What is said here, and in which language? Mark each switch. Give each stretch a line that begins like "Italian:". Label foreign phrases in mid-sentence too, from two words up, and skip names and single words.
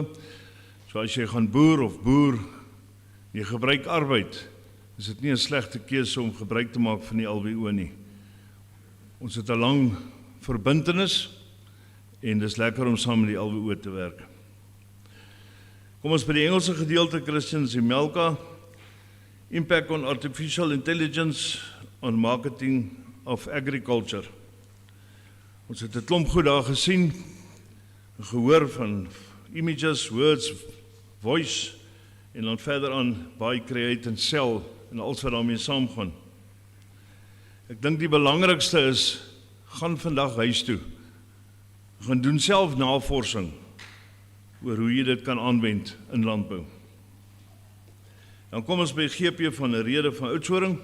Afrikaans: So as jy gaan boer of boer, jy gebruik arbeid, is dit nie 'n slegte keuse om gebruik te maak van die LWO nie. Ons het 'n lang verbintenis en dis lekker om saam met die LWO te werk. Kom ons by die Engelse gedeelte, Christian Zimelka, Impact on Artificial Intelligence on Marketing of Agriculture. Ons het 'n klomp goed daar gesien, gehoor van
English: images, words, voice,
Afrikaans: en dan verder aan by create en sell, en alles wat daarmee saamgaan. Ek dink die belangrikste is, gaan vandag huis toe, gaan doen self navorsing, oor hoe jy dit kan aanwend in landbou. Dan kom ons by GP van Rheede van Oudtshoorn.